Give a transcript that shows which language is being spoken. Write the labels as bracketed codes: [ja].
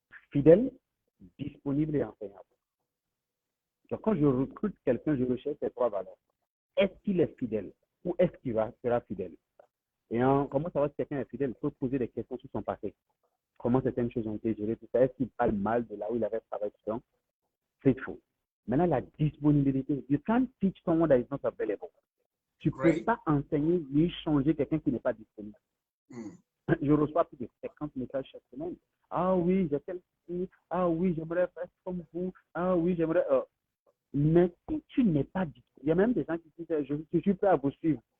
[fr] Fidèle, disponible et enseignable. Donc, quand je recrute quelqu'un, je recherche ces trois valeurs. Est-ce qu'il est fidèle ou est-ce qu'il sera fidèle? Et comment savoir si quelqu'un est fidèle? Il faut poser des questions sur son passé. Comment certaines choses ont été gérées, tout ça. Est-ce qu'il parle mal de là où il avait travaillé? Faithful. Maintenant, la disponibilité. [en] You can't teach someone that is not available. [fr] Tu ne peux pas enseigner ni changer quelqu'un qui n'est pas disponible. Je reçois plus de 50 messages chaque semaine. Ah oui, j'ai tel souci. Ah oui, j'aimerais faire comme vous. Ah oui, j'aimerais. Mais si tu n'es pas disponible, il y a même des gens qui disent je suis prêt à vous suivre.